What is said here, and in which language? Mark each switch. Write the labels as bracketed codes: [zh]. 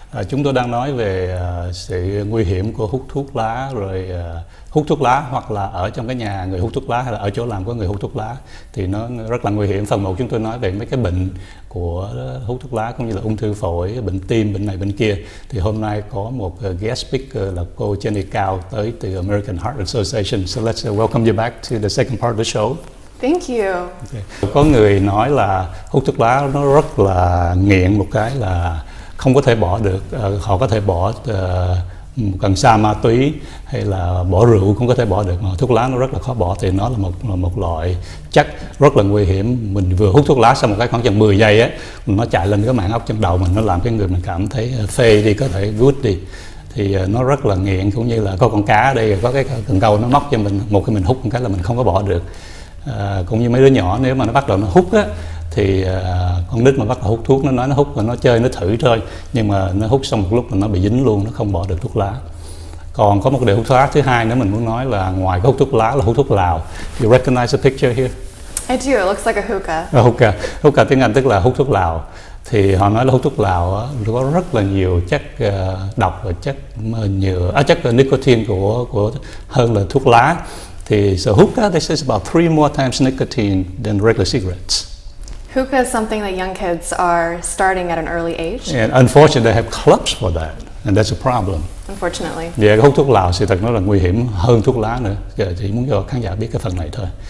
[vi] Chúng tôi đang nói về sự nguy hiểm của hút thuốc lá, rồi hút thuốc lá hoặc là ở trong cái nhà người hút thuốc lá hay là ở chỗ làm của người hút thuốc lá thì nó rất là nguy hiểm. Phần 1 chúng tôi nói về mấy cái bệnh của hút thuốc lá cũng như là ung thư phổi, bệnh tim, bệnh này bệnh kia. Thì hôm nay có một guest speaker là cô Jenny Cao tới từ American Heart Association. [en] So let's welcome you back to the second part of the show. Thank you. Okay. [vi] Có người nói là hút thuốc lá nó rất là nghiện, một cái là không có thể bỏ được. Họ có thể bỏ cần sa ma túy hay là bỏ rượu cũng có thể bỏ được, mà thuốc lá nó rất là khó bỏ. Thì nó là một loại chất rất là nguy hiểm. Mình vừa hút thuốc lá xong một cái khoảng chừng 10 giây á, nó chạy lên cái màng óc trong đầu mình, nó làm cái người mình cảm thấy phê đi, có thể good đi. Thì nó rất là nghiện, cũng như là có con cá ở đây, có cái cần câu nó móc cho mình, một khi mình hút một cái là mình không có bỏ được. Cũng như mấy đứa nhỏ nếu mà nó bắt đầu nó hút á, thì con nít mà bắt đầu hút thuốc nó nói nó hút và nó chơi nó thử thôi, nhưng mà nó hút xong một lúc là nó bị dính luôn, nó không bỏ được thuốc lá. Còn có một điều hút thuốc lá thứ hai nữa mình muốn nói là ngoài cái hút thuốc lá là hút thuốc lào. [en] You recognize the picture here? I do. It looks like a hookah. [vi] Hookah tiếng Anh tức là hút thuốc lào. Thì họ nói là hút thuốc lào á, có rất là nhiều chất độc và chất nicotine của hơn là thuốc lá. [en] Thì so hookah, this is about 3 more times nicotine than regular cigarettes. Hookah is something that young kids are starting at an early age. And unfortunately, they have clubs for that, and that's a problem. Unfortunately. [vi] Hút thuốc lào sự thật nó là nguy hiểm hơn thuốc lá nữa. Chỉ muốn cho khán giả biết cái phần này thôi.